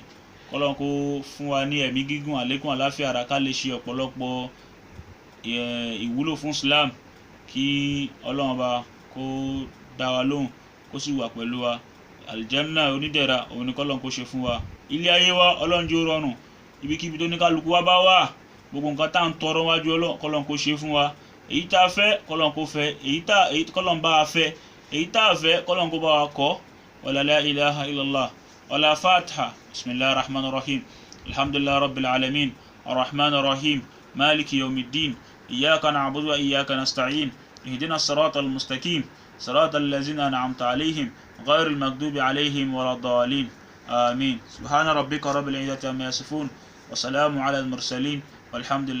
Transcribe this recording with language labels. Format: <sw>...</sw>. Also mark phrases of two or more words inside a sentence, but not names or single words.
<yo>Kọ́lọ́run kó fún wa ní ẹ̀mí gígùn, àlékún àláfíà ara, ká lè ṣe ọ̀pọ̀lọpọ̀ ìwúlò fún Islam, kí Ọlọ́run Ọba kó dá wa lóhùn, kó sì wà pẹ̀lú wa. Aljanna onídẹ̀ra òun ni Kọ́lọ́run kó ṣe fún wa. Ilé ayé wa Ọlọ́run jẹ́ ó rọrùn, ibikíbi tó ní kálukú wa bá wà, gbogbo nǹkan tá ń tọrọ wájú Ọlọ́run, Kọ́lọ́run kó ṣe fún wa. Èyí tá a fẹ́ Kọ́lọ́run kó fẹ́, èyí Kọ́lọ́run bá a fẹ́, èyí tá a fẹ́ Kọ́lọ́run kó bá wa kọ́.</yo> <ar>ولا لا إله إلا الله. ولا فاتحة. بسم الله الرحمن الرحيم. الحمد لله رب العالمين. الرحمن الرحيم. مالك يوم الدين. إياك نعبد وإياك نستعين. اهدنا الصراط المستقيم. صراط الذين أنعمت عليهم غير المغضوب عليهم ولا الضالين. Amin. سبحان ربك رب العزة عما يصفون. وسلام على المرسلين.</ar>